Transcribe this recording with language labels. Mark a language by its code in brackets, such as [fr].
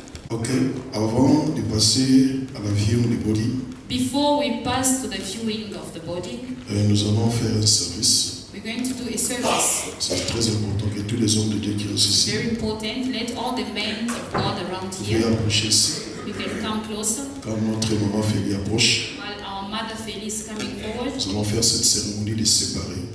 [fr] Ok, avant de passer à la [en] viewing [fr] du [en] body, Before we pass to the viewing of the body, [fr] nous allons faire un service. [en] we're going to do a service. [fr] C'est très important que tous les hommes de Dieu qui restent [en] It's [fr] ici, [en] very important. Let all the men of God around [fr] veuillez [en] here, [fr] approcher ici. [en] you can come closer. [fr] Quand notre maman Félie approche, [en] While our mother Felice is coming forward, [fr] nous allons faire cette cérémonie de séparer.